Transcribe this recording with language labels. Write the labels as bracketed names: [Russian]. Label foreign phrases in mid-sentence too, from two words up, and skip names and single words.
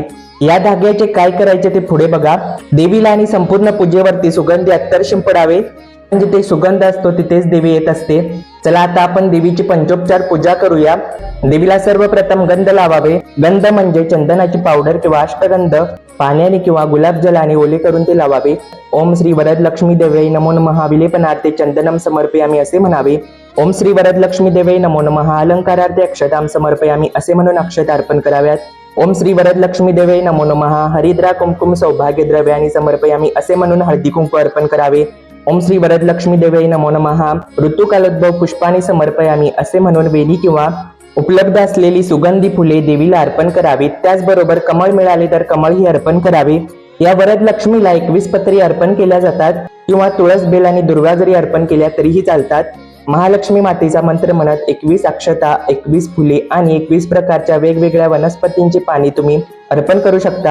[Marathi] या धाग्याचे काय करायचे ते पुढे बघा. देवीला आणि संपूर्ण पूजेवरती सुगंधी अत्तर शिंपडावे, म्हणजे ते सुगंध असतो तिथेच देवी येत असते. चला आता आपण देवीची पंचोपचार पूजा करूया. देवीला सर्वप्रथम गंध लावावे. गंध म्हणजे चंदनाची पावडर किंवा अष्टगंध पाण्याने किंवा गुलाबजलाने ओले करून ते लावावे. [Sanskrit] ओम श्री वरदलक्ष्मी देवै नमो नमः विलेपनार्थे चंदनम समर्पयामी [Marathi] असे म्हणावे. [Sanskrit] ओम श्री वरदलक्ष्मी देवै नमो नमः अलंकारार्थे अक्षतां समर्पयामी [Marathi] असे म्हणून अक्षता अर्पण कराव्यात. [Sanskrit] ओम श्री वरदलक्ष्मी देवै नमो नमः हरिद्रा कुंकुम सौभाग्य द्रव्यानी समर्पयामी [Marathi] असे म्हणून हळदी कुंकू अर्पण करावे. [Sanskrit] ओम श्री वरदलक्ष्मी देवै नमो नमः ऋतुकालोद्भव पुष्पाणी समर्पयामी [Marathi] असे म्हणून वेली किंवा उपलब्ध असलेली सुगंधी फुले देवीला अर्पण करावीत. त्याचबरोबर कमळ मिळाले तर कमळही अर्पण करावे. या वरदलक्ष्मीला 21 पत्री अर्पण केल्या जातात किंवा तुळस, बेल आणि दुर्वा जरी अर्पण केल्या तरीही चालतात. महालक्ष्मी मातेचा मंत्र म्हणत 21 अक्षता, 21 फुले आणि 21 प्रकारच्या वेगवेगळ्या वनस्पतींची पाने तुम्ही अर्पण करू शकता.